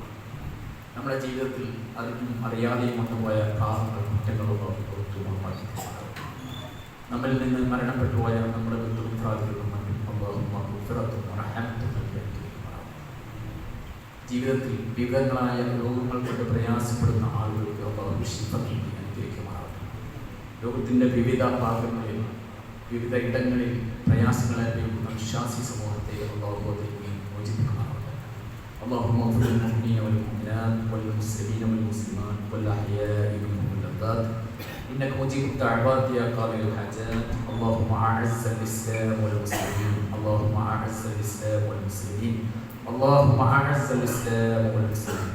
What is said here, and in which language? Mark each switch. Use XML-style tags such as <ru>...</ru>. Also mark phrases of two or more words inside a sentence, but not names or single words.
<ml>നമ്മുടെ ജീവിതത്തിൽ അതിനും അറിയാതെയും കൊണ്ടുപോയ പാപങ്ങൾ, കുറ്റങ്ങളും നമ്മിൽ നിന്ന് മരണപ്പെട്ടു പോയ നമ്മുടെ ബന്ധുമിത്രാദികൾക്കും ജീവിതത്തിൽ വിവിധങ്ങളായ രോഗങ്ങൾ കൊണ്ട് പ്രയാസപ്പെടുന്ന ആളുകൾക്ക് അനുഗ്രഹിക്കുമാറാവും. ലോകത്തിൻ്റെ വിവിധ ഭാഗങ്ങളിൽ വിവിധ ഇടങ്ങളിൽ പ്രയാസങ്ങൾ അനുഭവിക്കുന്ന വിശ്വാസി സമൂഹത്തെ മോചിപ്പിക്കുമാറാവും.</ml> <ar>اللهم اغفر للمؤمنين والمؤمنات والمسلمين والمسلمات والأحياء منهم والأموات إنك مجيب الدعوات يا قاضي الحاجات. اللهم أعز الإسلام والمسلمين. اللهم أعز الإسلام والمسلمين. اللهم أعز الإسلام والمسلمين.</ar>